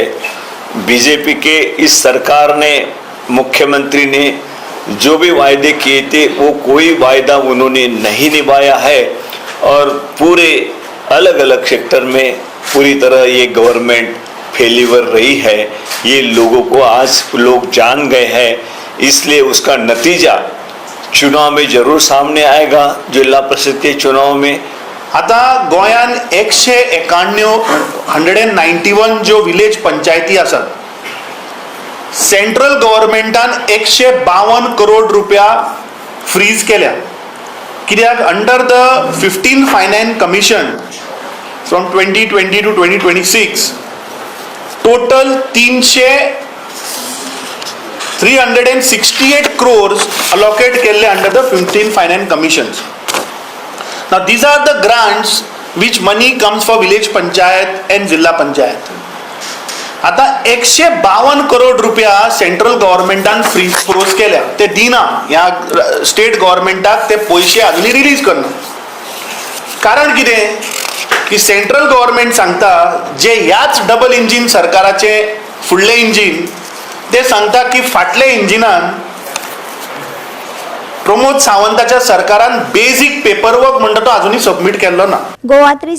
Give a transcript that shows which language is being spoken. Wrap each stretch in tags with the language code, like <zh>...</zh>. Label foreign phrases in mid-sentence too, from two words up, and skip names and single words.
<hi>बीजेपी के इस सरकार ने, मुख्यमंत्री ने जो भी वायदे किए थे वो कोई वायदा उन्होंने नहीं निभाया है और पूरे अलग अलग सेक्टर में पूरी तरह ये गवर्नमेंट फेल्यूर रही है। ये लोगों को आज लोग जान गए हैं, इसलिए उसका नतीजा चुनाव में जरूर सामने आएगा। जिला परिषद के चुनाव में</hi> <kok>आता गोंयान 191 जो विलेज पंचायती आसात, सेंट्रल गव्हर्नमेंटान 152 करोड रुपया फ्रीज केल्या।</kok> <en>कित्याक under the 15 finance commission from 2020 to 2026 total 368 crores allotted केले under the 15 finance commissions. Now these are the grants which money comes for village panchayat and</en> <kok>जिल्हा पंचायत। आता 152 करोड रुपया सेंट्रल गव्हर्नमेंटान फ्रोज केल्या, ते दिना या स्टेट गव्हर्नमेंटाक, ते पैसे अजूनही रिलीज करना। कारण कितें की</kok> <en>central government</en> <kok>सांगता जे ह्याच</kok> <en>double engine</en> <kok>सरकाराचे फुडले इंजिन, ते सांगता की फाटले इंजिनान प्रमोद सावंताच्या सरकारान</kok> <en>basic paperwork</en> <kok>म्हणटा तो अजूनही सबमिट केल्लो ना।</kok>